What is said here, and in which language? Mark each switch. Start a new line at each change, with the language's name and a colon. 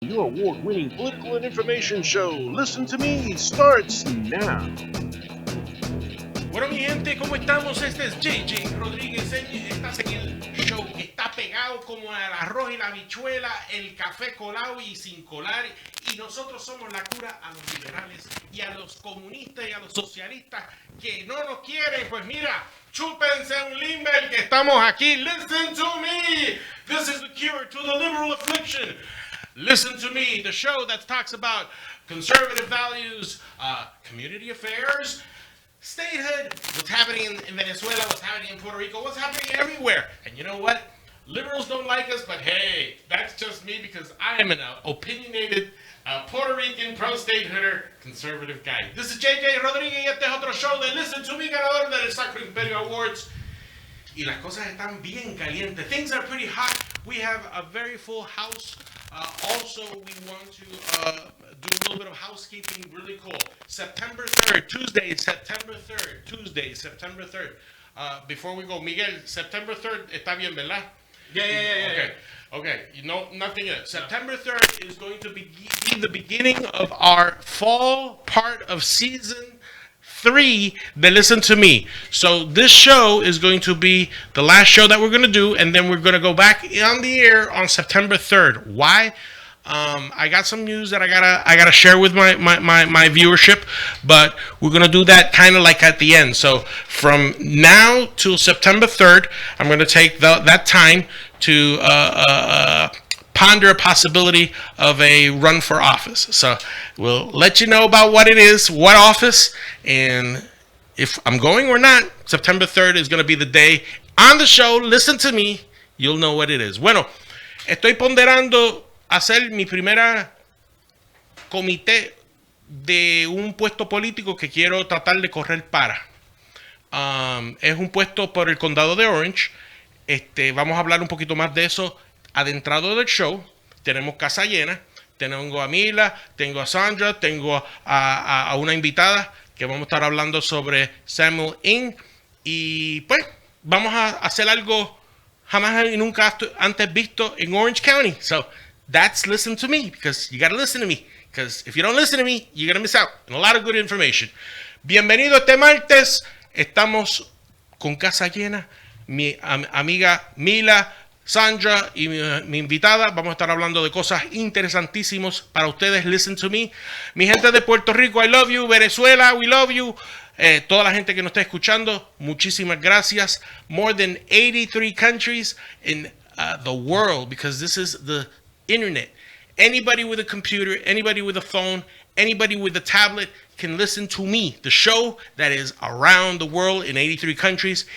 English: Your award-winning political and information show, Listen to Me, starts now.
Spanish: Bueno, mi gente, ¿cómo estamos? Este es J Rodríguez. Estás en el show que está pegado como el arroz y la habichuela, el café colado y sin colar. Y nosotros somos la cura a los liberales y a los comunistas y a los socialistas que no nos quieren. Pues mira, chúpense un limber que estamos aquí.
English: Listen to me. This is the cure to the liberal affliction. Listen to me, the show that talks about conservative values, community affairs, statehood, what's happening in Venezuela, what's happening in Puerto Rico, what's happening everywhere. And you know what? Liberals don't like us, but hey, that's just me because I am an opinionated Puerto Rican pro-statehooder conservative guy. This is
Spanish: J Rodríguez y este es otro show de Listen to Me, ganador del Sacro Imperio Awards. Y las cosas están bien calientes.
English: Things are pretty hot. We have a very full house. Also, we want to do a little bit of housekeeping really cool. September 3rd, Tuesday, September 3rd. Before we go, Miguel, September 3rd,
Spanish: está bien, ¿verdad?
English: Yeah. Okay. You know, nothing else. September 3rd is going to be the beginning of our fall part of season 3 that Listen to Me. So this show is going to be the last show that we're going to do, and then we're going to go back on the air on September 3rd. Why? I got some news that I gotta share with my viewership, but we're gonna do that kind of like at the end. So from now till September 3rd, I'm gonna take that time to ponder a possibility of a run for office. So we'll let you know about what it is, what office, and if I'm going or not. September 3rd is going to be the day on the show. Listen to me. You'll know what it is.
Spanish: Bueno, estoy ponderando hacer mi primera comité de un puesto político que quiero tratar de correr para. Es un puesto por el condado de Orange. Vamos a hablar un poquito más de eso adentrado del show. Tenemos casa llena. Tengo a Mila, tengo a Sandra, tengo a una invitada que vamos a estar hablando sobre Samuel Ng. Y pues vamos a hacer algo jamás y nunca antes visto en Orange County.
English: So that's Listen to Me, because you got to listen to me. Because if you don't listen to me, you're going to miss out on a lot of good information.
Spanish: Bienvenido este martes. Estamos con casa llena. Mi amiga Mila, Sandra y mi invitada. Vamos a estar hablando de cosas interesantísimas para ustedes.
English: Listen to me.
Spanish: Mi gente de Puerto Rico,
English: I love you.
Spanish: Venezuela,
English: we love you.
Spanish: Toda la gente que nos está escuchando, muchísimas gracias.
English: More than 83 countries in the world, because this is the internet. Anybody with a computer, anybody with a phone, anybody with a tablet can listen to me, the show that is around the world in 83 countries.